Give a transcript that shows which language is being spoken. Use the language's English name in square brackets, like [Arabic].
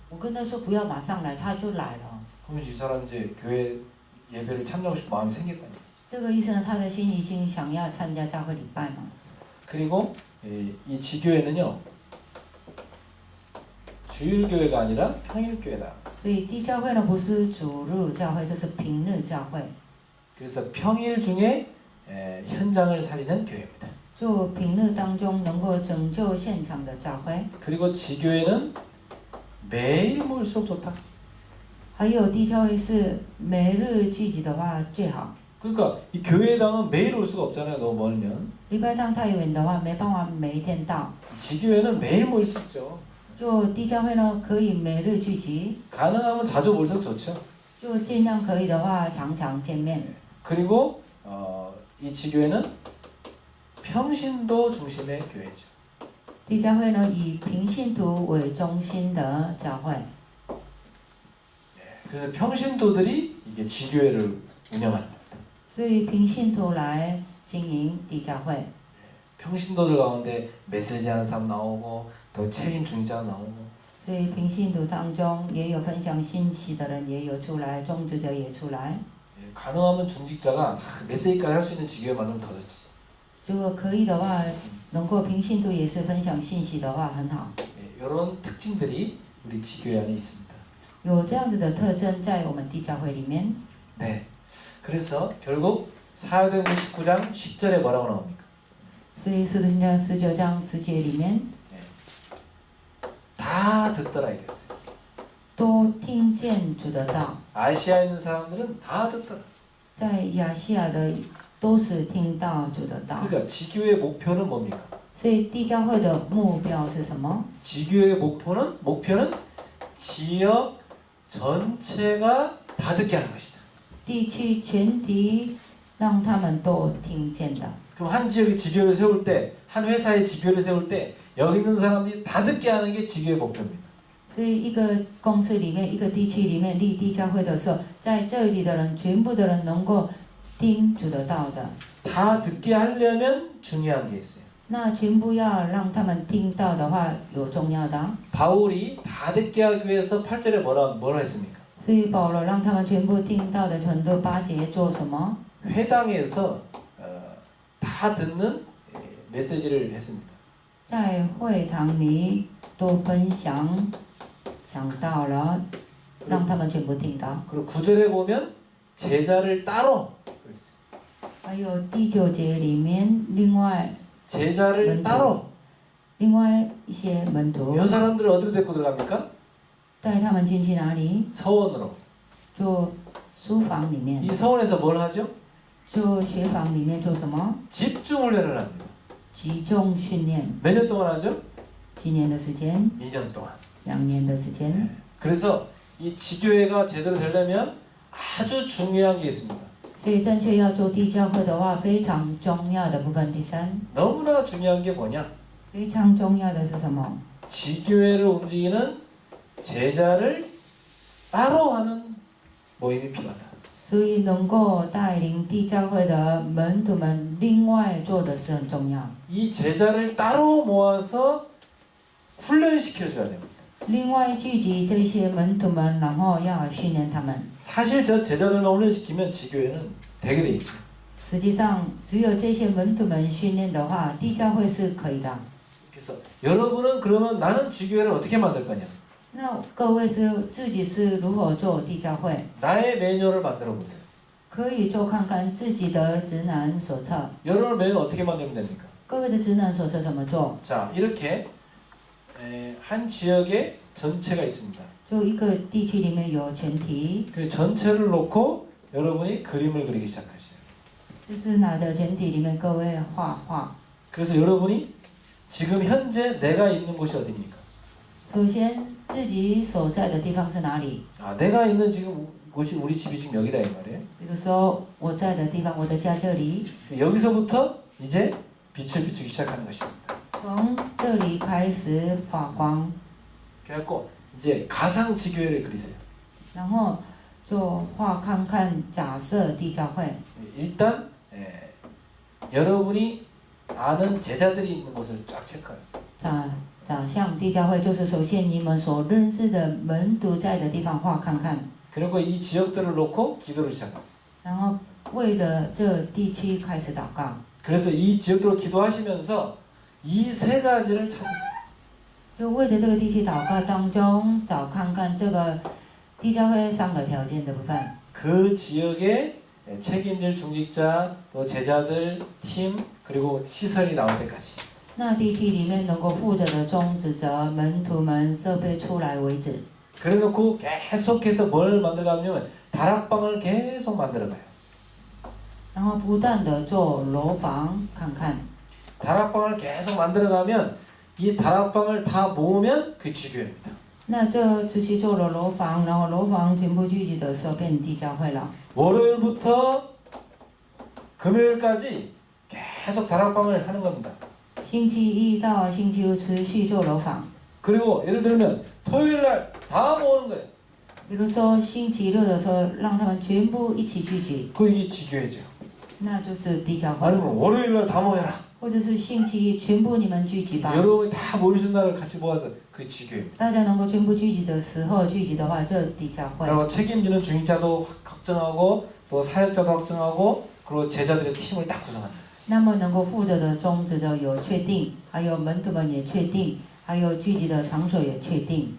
[Chinese] 我跟他说不要马上来，他就来了。 [Korean] 그러면 이 사람 이제 교회 예배를 참여하고 싶은 마음이 생겼다는 얘기죠. [Chinese] 这个意思呢，他的心已经想要参加教会礼拜嘛。 [Korean] 그리고 이 지교회는요 주일교회가 아니라 평일교회다. [Chinese] 所以地教会呢不是主日教会，就是平日教会。 [Korean] 그래서 평일 중에 현장을 살리는 교회입니다. [Chinese] 就平日当中能够拯救现场的教会。 [Korean] 그리고 지교회는 매일 모일수록 좋다. [Chinese] 还有地教会是每日聚集的话最好。 [Korean] 그러니까 이 교회당은 매일 올 수가 없잖아요. 너무 멀면. [Chinese] 礼拜堂太远的话，没办法每一天到。 [Korean] 지교회는 매일 모일 수 있죠. [Chinese] 就地教会呢，可以每日聚集， [Korean] 가능하면 자주 모일수록 좋죠. [Chinese] 就尽量可以的话，常常见面。 [Korean] 그리고 이 지교회는 평신도 중심의 교회죠. [Chinese] 地教会呢，以平信徒为中心的教会， [Korean] 그래서 평신도들이 이게 지교회를 운영하는 겁니다. [Chinese] 所以平信徒来经营地教会。 [Korean] 평신도들 가운데 메시지하는 사람 나오고 또 책임 중지자 나오고 [Chinese] 所以平信徒当中也有分享信息的人，也有出来，种植者也出来。 [Korean] 가능하면 중직자가 메시지까지 할 수 있는 지교회 만들면 더 좋지. [Chinese] 如果可以的话，能够平信徒也是分享信息的话，很好。 [Korean] 이런 특징들이 우리 지교회 안에 있습니다. [Chinese] 有这样子的特征在我们地教会里面。 [Korean] 네. 그래서 결국 사도행전 19장 10절에 뭐라고 나옵니까? [Chinese] 所以《使徒行传》19章10节里面， [Korean] 다 듣더라 이랬어요. [Chinese] 都听见主的道。 [Korean] 아시아에 있는 사람들은 다 듣더라. [Chinese] 在亚细亚的都是听到主的道。 [Korean] 그러니까 지교의 목표는 뭡니까? [Chinese] 所以地教会的目标是什么？ [Korean] 지교의 목표는 지역 전체가 다 듣게 하는 것이다. [Chinese] 地区全体让他们都听见的。 [Korean] 그럼 한 지역의 지교회를 세울 때, 한 회사의 지교회를 세울 때 여기 있는 사람들이 다 듣게 하는 게 지교회 목표입니다. [Chinese] 所以一个公司里面，一个地区里面立地教会的时候，在这里的人，全部的人能够听主的道的。 [Korean] 다 듣게 하려면 중요한 게 있어요. [Chinese] 那全部要让他们听到的话，有重要的。 [Korean] 바울이 다 듣게 하기 위해서 8절에 뭐라 했습니까? [Chinese] 所以保罗让他们全部听到的程度，8节做什么？ [Korean] 회당에서 다 듣는 메시지를 했습니다. [Chinese] 在会堂里都分享讲到了，让他们全部听到。 [Korean] 그리고 9절에 보면 제자를 따로 그랬어요. [Chinese] 还有第9节里面，另外 [Korean] 제자를 따로 [Chinese] 另外一些门徒 [Korean] 이 사람들을 어디로 데리고 들어갑니까? [Chinese] 带他们进去哪里？ [Korean] 서원으로. [Chinese] 就书房里面， [Korean] 이 서원에서 뭘 하죠? [Chinese] 就学房里面做什么？ [Korean] 집중 훈련을 합니다. [Chinese] 集中训练， [Korean] 몇 년 동안 하죠? [Chinese] 几年的时间？ [Korean] 2년 동안. [Chinese] 2年的时间。 [Korean] 그래서 이 지교회가 제대로 되려면 아주 중요한 게 있습니다. [Chinese] 所以正确要做地教会的话，非常重要的部分，第三， [Korean] 너무나 중요한 게 뭐냐? [Chinese] 非常重要的是什么？ [Korean] 지교회를 움직이는 제자를 따로 하는 모임이 필요하다. [Chinese] 所以能够带领地教会的门徒们，另外做的是很重要。 [Korean] 이 제자를 따로 모아서 훈련시켜줘야 됩니다. [Chinese] 另外聚集这些门徒们，然后要训练他们。 [Korean] 사실 저 제자들만 훈련시키면 지교회는 되게 돼 있죠. [Chinese] 实际上，只有这些门徒们训练的话，地教会是可以的。 [Korean] 그래서 여러분은 그러면 나는 지교회를 어떻게 만들 거냐? [Chinese] 那各位是自己是如何做地教会？ [Korean] 나의 매뉴얼을 만들어 보세요. [Chinese] 可以做看看自己的指南手册。 [Korean] 여러분 매뉴얼 어떻게 만들면 됩니까? [Chinese] 各位的指南手册怎么做？ [Korean] 자, 이렇게 한 지역에 전체가 있습니다. [Chinese] 就一个地区里面有全体， [Korean] 그 전체를 놓고 여러분이 그림을 그리기 시작하세요. [Chinese] 就是拿着全体里面各位画画。 [Korean] 그래서 여러분이 지금 현재 내가 있는 곳이 어디입니까? [Chinese] 首先，自己所在的地方是哪里？ [Korean] 아, 내가 있는 지금 곳이 우리 집이 지금 여기다 이 말이에요. [Chinese] 比如说我在的地方，我的家这里， [Korean] 여기서부터 이제 빛을 비추기 시작하는 것입니다. [Chinese] 从这里开始发光， [Korean] 그래갖고 이제 가상 지교회를 그리세요. [Chinese] 然后就画看看假设地教会。 [Korean] 일단 여러분이 아는 제자들이 있는 곳을 쫙 체크하세요. [Chinese] 长相地教会就是首先你们所认识的门徒在的地方画看看， [Korean] 그리고 이 지역들을 놓고 기도를 시작하세요. [Chinese] 然后为着这地区开始祷告。 [Korean] 그래서 이 지역들로 기도하시면서 이 세 가지를 찾으세요. [Chinese] 就为着这个地区祷告当中找看看这个地教会3个条件的部分。 [Korean] 그 지역의 책임질 중직자, 또 제자들, 팀, 그리고 시설이 나올 때까지. [Chinese] 那地区里面能够负责的宗职者、门徒们、设备出来为止。 [Korean] 그래놓고 계속해서 뭘 만들어가냐면 다락방을 계속 만들어가요. [Chinese] 然后不断的做楼房看看， [Korean] 다락방을 계속 만들어가면 이 다락방을 다 모으면 그 지교회입니다. [Chinese] 那这持续做了楼房，然后楼房全部聚集的时候变地教会了。 [Korean] 월요일부터 금요일까지 계속 다락방을 하는 겁니다. [Chinese] 星期一到星期五持续做楼房， [Korean] 그리고 예를 들면 토요일날 다 모으는 거예요. [Chinese] 比如说星期六的时候让他们全部一起聚集， [Korean] 그 이게 지교회죠. [Chinese] 那就是地教会。 [Korean] 아니면 월요일날 다 모여라. [Chinese] 或者是星期一全部你们聚集吧。 [Korean] 여러분이 다 모이신 날을 같이 모아서 그 지교회입니다. [Chinese] 大家能够全部聚集的时候聚集的话，这地教会。 [Korean] 그리고 책임지는 중직자도 확정하고 또 사역자도 확정하고 그리고 제자들의 팀을 딱 구성합니다. [Chinese] 那么能够负责的宗职者有确定，还有门徒们也确定，还有聚集的场所也确定。